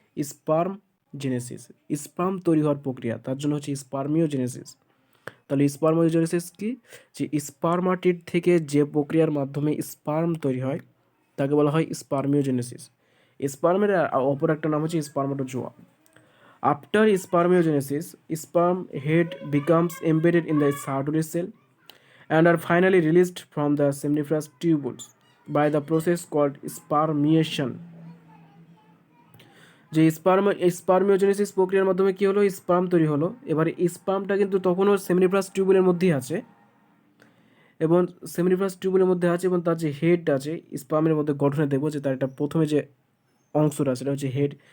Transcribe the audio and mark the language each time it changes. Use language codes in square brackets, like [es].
[bn] Sperm Genesis, sperm তৈরি হওয়ার প্রক্রিয়া, তার জন্য হচ্ছে স্পার্মিওজেনেসিস। তাহলে স্পার্মিওজেনেসিস কি, যে স্পার্মাটিড থেকে যে প্রক্রিয়ার মাধ্যমে স্পার্ম তৈরি হয় তাকে বলা হয় স্পার্মিওজেনেসিস। স্পার্মের অপর একটা নাম হচ্ছে spermatozoa. [en] After spermiogenesis, sperm head becomes embedded in the Sertoli cell and are finally released from the seminiferous tubules by the process called spermiation. [bn] যে স্পার্মিওজেনেসিস প্রক্রিয়ার মাধ্যমে কি হলো, স্পার্ম তৈরি হলো। এবারে স্পার্মটা কিন্তু তখনও সেমিনিফারাস টিউবুলের মধ্যেই আছে, এবং সেমিনিফারাস টিউবুলের মধ্যে আছে, এবং তার যে হেড আছে স্পার্মের মধ্যে গঠনে দেখবো যে তার একটা প্রথমে যে অংশটা সেটা হচ্ছে হেড।